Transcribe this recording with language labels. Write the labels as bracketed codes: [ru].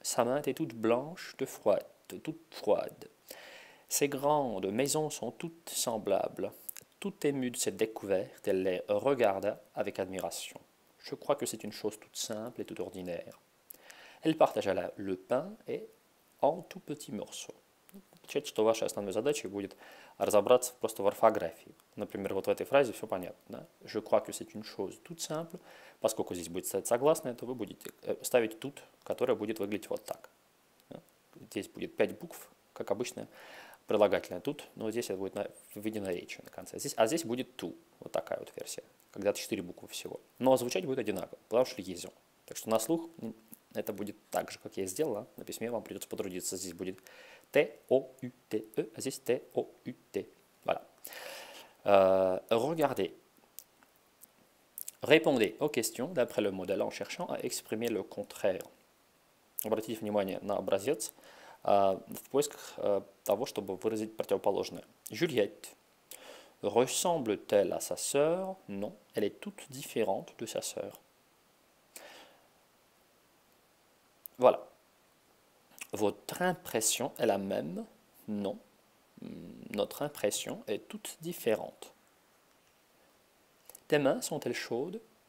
[fr] Sa main était toute blanche, toute froide. Ces grandes maisons sont toutes semblables. Tout émue de cette découverte, elle les regarda avec admiration. Je crois que c'est une chose toute simple et toute ordinaire. Elle partagea le pain et en tout petits morceaux. [ru] Получается, что вашей основной задачей будет разобраться просто в орфографии. Например, вот в этой фразе все понятно. Да? [fr] Je crois que c'est une chose toute simple. [ru] Поскольку здесь будет стоять согласное, то вы будете ставить тут, которая будет выглядеть вот так. Да? Здесь будет 5 букв, как обычно, прилагательное тут, но здесь это будет в виде наречия на конце. Здесь будет to, вот такая вот версия, когда-то 4 буквы всего. Но звучать будет одинаково, потому что liaison. Так что на слух это будет так же, как я сделала. На письме вам придется потрудиться. Здесь будет T-O-U-T-E, а здесь T-O-U-T. [fr] Voilà. Regardez. Répondez aux questions d'après le modèle en cherchant à exprimer le contraire. [ru] Обратите внимание на образец в поисках того, чтобы выразить противоположное. [fr] Juliette ressemble-t-elle à sa sœur? Non, elle est toute différente de sa sœur. Voilà. Votre impression est la même? Non. Notre impression est toute différente. Tes mains sont-elles chaudes?